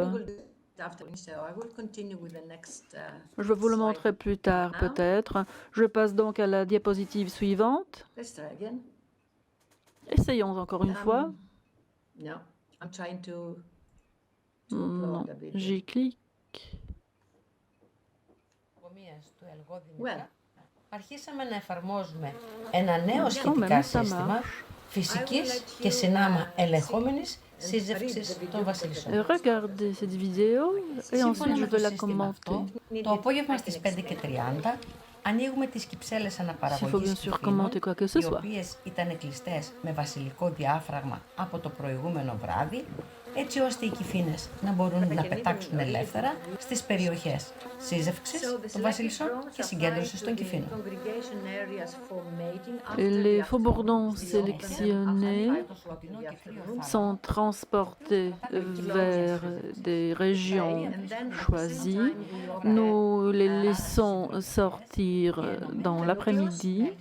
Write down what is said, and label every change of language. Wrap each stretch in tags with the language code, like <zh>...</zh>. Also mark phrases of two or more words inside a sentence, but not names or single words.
<fr>Je vais vous le montrer plus tard, peut-être. Je passe donc à la diapositive suivante. Essayons encore une fois. Non, j'y clique.</fr> <el>Αρχίσαμε να εφαρμόζουμε ένα νέο σχετικά σύστημα φυσικής και συνάμα ελεγχόμενης σύζευξης των βασιλισσών.</el> <fr>Regardez cette vidéo et ensuite je vais la commenter.</fr> <el>Το απόγευμα στις 5:30 ανοίγουμε τις κυψέλες αναπαραγωγής του φήνων, οι οποίες ήταν κλειστές με βασιλικό διάφραγμα από το προηγούμενο βράδυ, έτσι ώστε οι κυφήνες να μπορούν να πετάξουν ελεύθερα στις περιοχές σύζευξης των βασιλισσών και συγκέντρωσης των κυφήνων.</el> <fr>Les faux-bourdons sélectionnés sont transportés vers des régions choisies. Nous les laissons sortir dans l'après-midi.</fr>